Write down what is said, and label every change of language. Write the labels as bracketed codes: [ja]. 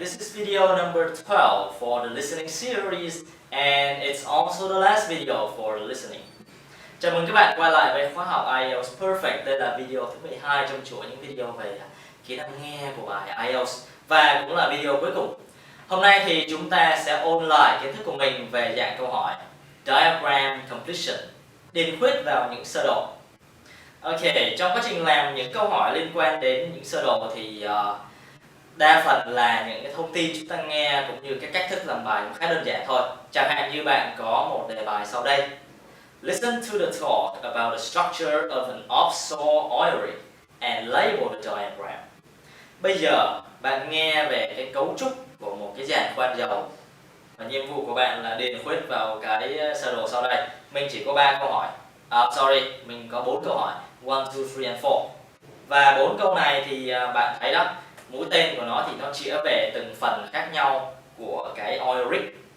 [en] This is video number 12 for the listening series and it's also the last video for the listening. [vi] Chào mừng các bạn quay lại với khóa học IELTS Perfect. Đây là video thứ 12 trong chuỗi những video về kỹ năng nghe của bài IELTS và cũng là video cuối cùng. Hôm nay thì chúng ta sẽ ôn lại kiến thức của mình về dạng câu hỏi Diagram Completion, điền khuyết vào những sơ đồ. Ok, trong quá trình làm những câu hỏi liên quan đến những sơ đồ thì đa phần là những cái thông tin chúng ta nghe cũng như cái cách thức làm bài cũng khá đơn giản thôi. Chẳng hạn như bạn có một đề bài sau đây. [en] Listen to the talk about the structure of an offshore oil rig and label the diagram. [vi] Bây giờ bạn nghe về cái cấu trúc của một cái giàn khoan dầu và nhiệm vụ của bạn là điền khuyết vào cái sơ đồ sau đây. Mình chỉ có 3 câu hỏi. Mình có 4 câu hỏi. [en] 1, 2, 3 and 4. [vi] Và 4 câu này thì bạn thấy đó, mũi tên của nó thì nó chĩa về từng phần khác nhau của cái oil rig.